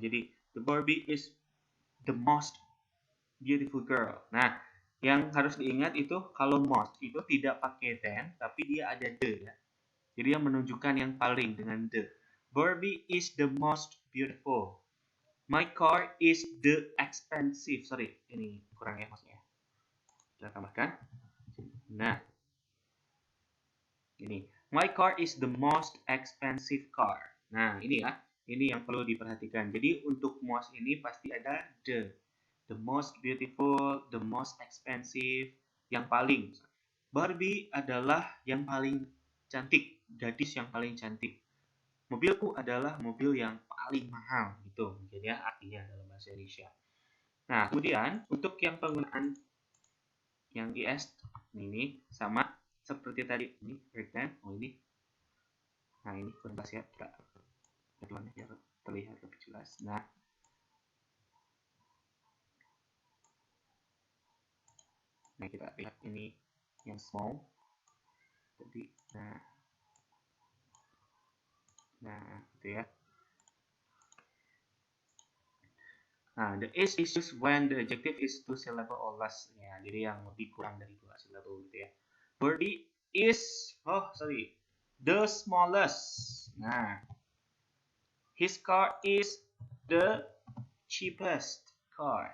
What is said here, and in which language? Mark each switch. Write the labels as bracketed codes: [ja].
[id] Jadi [en] the Barbie is the most beautiful girl. [id] Nah, yang harus diingat itu kalau most itu tidak pakai than, tapi dia ada the ya. Jadi yang menunjukkan yang paling dengan the. [en] Barbie is the most beautiful. My car is the expensive. Sorry, [id] ini kurang ya maksudnya. Kita tambahkan. Nah, ini. [en] My car is the most expensive car. [id] Nah, ini ya. Ini yang perlu diperhatikan. Jadi untuk most ini pasti ada the. [en] The most beautiful, the most expensive, [id] yang paling. Barbie adalah yang paling cantik, gadis yang paling cantik. Mobilku adalah mobil yang paling mahal, gitu mungkin ya artinya dalam bahasa Indonesia. Nah, kemudian untuk yang penggunaan yang is ini sama seperti tadi ini breakdown. Ini. Nah, ini kurang jelas ya, biar terlihat lebih jelas. Nah, kita lihat ini yang small. Jadi, nah, gitu ya. [en] Nah, the is used when the adjective is two syllable or less. [id] Ya, jadi yang lebih kurang dari dua syllable gitu ya. [en] Birdie is, the smallest. Nah, his car is the cheapest car.